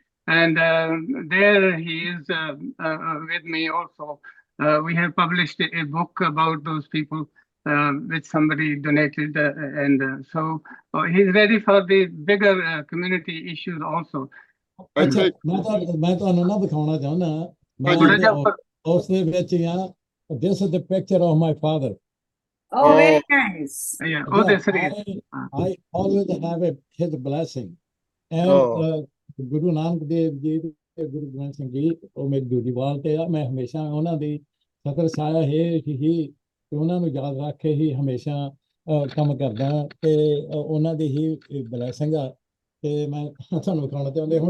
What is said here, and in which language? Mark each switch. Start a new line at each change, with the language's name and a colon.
English: And there he is with me also. We have published a book about those people, which somebody donated, and so he's ready for the bigger community issues also.
Punjabi: ਅੱਛਾ, ਮੈਂ ਤੁਹਾਨੂੰ ਨਾ ਦਿਖਾਉਣਾ ਚਾਹੁੰਦਾ, ਮੈਂ ਉਸ ਦੇ ਵਿੱਚ ਆ,
English: this is the picture of my father. Oh, very nice. Yeah. I always have his blessing.
Punjabi: And Guru Nanak Dev Ji ਤੇ ਗੁਰੂ ਗ੍ਰੰਥ ਸਿੰਘ ਜੀ ਉਹ ਮੇਰੀ ਦੂਜੀ ਵਾਲ ਤੇ ਆ, ਮੈਂ ਹਮੇਸ਼ਾ ਉਹਨਾਂ ਦੀ ਫਕਰ ਸਾਇਆ ਹੈ ਕਿ ਉਹਨਾਂ ਨੂੰ ਯਾਦ ਰੱਖ ਕੇ ਹੀ ਹਮੇਸ਼ਾ ਕੰਮ ਕਰਦਾ, ਤੇ ਉਹਨਾਂ ਦੀ ਹੀ ਬਲੈਸਿੰਗ ਆ, ਤੇ ਮੈਂ ਤੁਹਾਨੂੰ ਵਿਖਾਉਣਾ ਚਾਹੁੰਦੇ।